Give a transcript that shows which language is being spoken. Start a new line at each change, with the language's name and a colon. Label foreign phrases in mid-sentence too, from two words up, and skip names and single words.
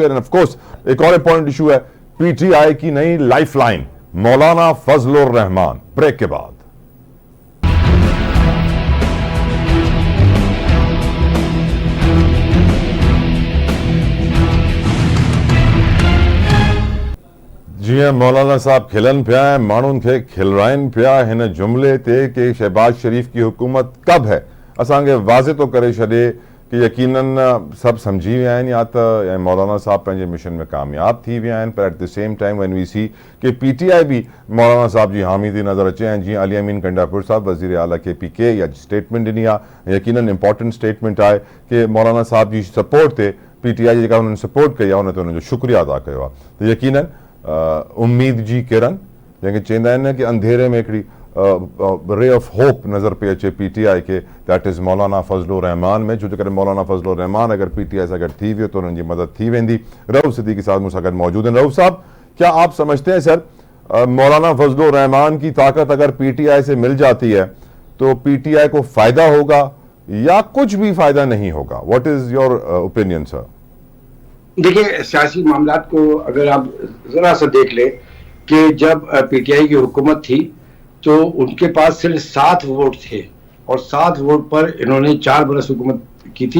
English: And of course
Urdu: ایک اور
English: important issue
Urdu: ہے، پی ٹی آئی کی نئی
English: life line
Urdu: مولانا فضل الرحمان، بریک کے بعد.
Sindhi: जी हाँ, मौलाना साहब खिलन पिया है, माण्हुनि खे खिलराइनि पिया हिन जुमिले ते कि
Urdu: شہباز شریف کی حکومت کب ہے.
Sindhi: असांखे वाज़े तो करे छॾे कि यकीनन सब समझी विया आहिनि या त मौलाना साहब पंहिंजे मिशन में कामयाब थी विया आहिनि, पर
English: at the same time when we see
Sindhi: कि PTI भी मौलाना साहब जी हामी थी नज़र अचे, ऐं जीअं अली अमीन कंडापुर साहब वज़ीर आला KPK या स्टेटमेंट ॾिनी आहे, यकीनन
English: important statement
Sindhi: आहे कि मौलाना साहब जी सपोर्ट ते PTI जी जेका उन्हनि सपोर्ट कई आहे उन ते उन्हनि जो शुक्रिया अदा कयो आहे। त यकीनन उम्मीद जी किरण जंहिंखे चवंदा आहिनि न कि अंधेरे में हिकिड़ी
English: ray of hope
Sindhi: नज़र पे अचे PTI के,
English: that is
Sindhi: मौलाना फजलुर रहमान में, छो करे मौलाना फजलुर रहमान अगर PTI सां गॾु थी वियो तो उन्हनि जी मदद थी वेंदी। रऊफ़ सिद्दीकी साहब मूंसां गॾु मौजूद हैं।
Urdu: رؤف صاحب، کیا آپ سمجھتے ہیں سر مولانا فضل الرحمان کی طاقت اگر PTI سے مل جاتی ہے تو PTI کو فائدہ ہوگا یا کچھ بھی فائدہ نہیں ہوگا?
English: What is your opinion sir?
Urdu: دیکھیے، سیاسی معاملات کو اگر آپ ذرا سا دیکھ لے کہ جب PTI کی حکومت تھی تو ان کے پاس صرف 7 ووٹ تھے اور 7 ووٹ پر انہوں نے 4 برس حکومت کی تھی.